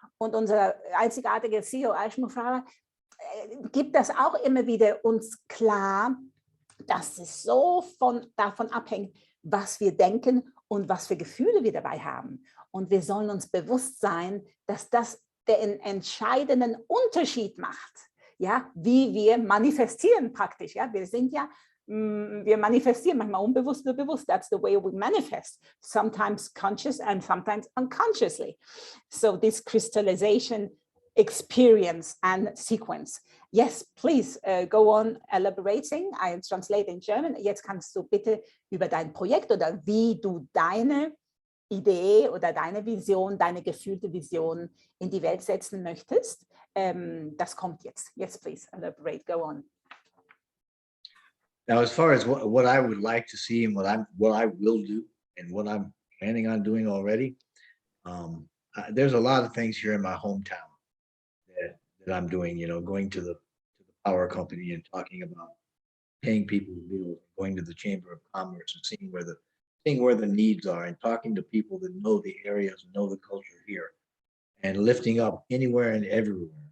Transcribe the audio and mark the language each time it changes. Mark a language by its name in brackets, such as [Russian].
[German] Und unser einzigartiger CEO, Mufareh, gibt das auch immer wieder uns klar, dass es so davon abhängt, was wir denken und was für Gefühle wir dabei haben. Und wir sollen uns bewusst sein, dass das den entscheidenden Unterschied macht, ja, wie wir manifestieren praktisch. Ja. Wir manifestieren manchmal unbewusst, nur bewusst. [English] That's the way we manifest. Sometimes conscious and sometimes unconsciously. So this crystallization experience and sequence. Yes, please go on elaborating. I translate in German. [German] Jetzt kannst du bitte über dein Projekt oder wie du deine Idee oder deine Vision, deine gefühlte Vision in die Welt setzen möchtest. Das kommt jetzt. [English] Yes, please elaborate. Go on. Now, as far as what I would like to see and what I will do and what I'm planning on doing already, there's a lot of things here in my hometown that I'm doing. You know, going to the power company and talking about paying people bills, going to the Chamber of Commerce and seeing where the needs are, and talking to people that know the areas, know the culture here, and lifting up anywhere and everywhere.